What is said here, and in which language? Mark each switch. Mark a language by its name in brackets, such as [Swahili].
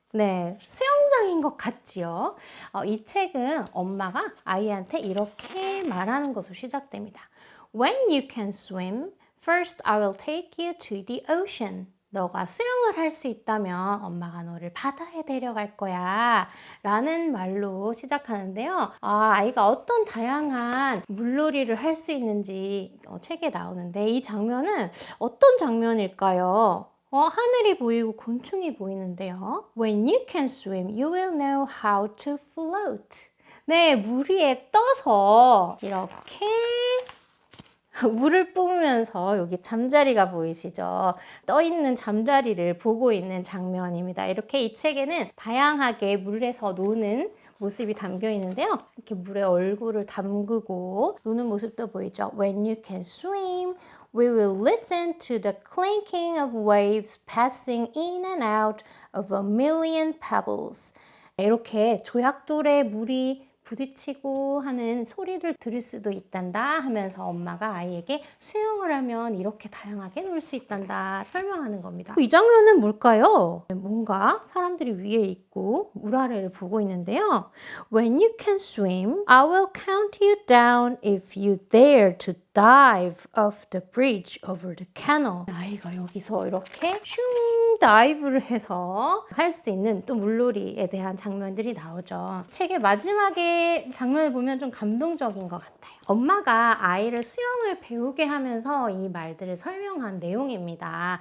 [Korean] 네, 수영장인 것 같지요? 이 책은 엄마가 아이한테 이렇게 말하는 것으로 시작됩니다. [English] When you can swim, first I will take you to the ocean. [Korean] 너가 수영을 할 수 있다면 엄마가 너를 바다에 데려갈 거야 라는 말로 시작하는데요. 아이가 어떤 다양한 물놀이를 할 수 있는지 책에 나오는데 이 장면은 어떤 장면일까요? 하늘이 보이고 곤충이 보이는데요. [English] When you can swim, you will know how to float. [Korean] 네, 물 위에 떠서 이렇게 물을 뿜으면서 여기 잠자리가 보이시죠? 떠있는 잠자리를 보고 있는 장면입니다. 이렇게 이 책에는 다양하게 물에서 노는 모습이 담겨 있는데요. 이렇게 물에 얼굴을 담그고 노는 모습도 보이죠? [English] When you can swim, we will listen to the clinking of waves passing in and out of a million pebbles. [Korean] 이렇게 조약돌에 물이 부딪히고 하는 소리를 들을 수도 있단다 하면서 엄마가 아이에게 수영을 하면 이렇게 다양하게 놀 수 있단다 설명하는 겁니다. 이 장면은 뭘까요? 뭔가 사람들이 위에 있고 물 아래를 보고 있는데요. [English] When you can swim, I will count you down if you dare to dive off the bridge over the canal. [Korean] 아이가 여기서 이렇게 슝 다이브를 해서 할 수 있는 또 물놀이에 대한 장면들이 나오죠. 책의 마지막에 장면을 보면 좀 감동적인 것 같아요. 엄마가 아이를 수영을 배우게 하면서 이 말들을 설명한 내용입니다.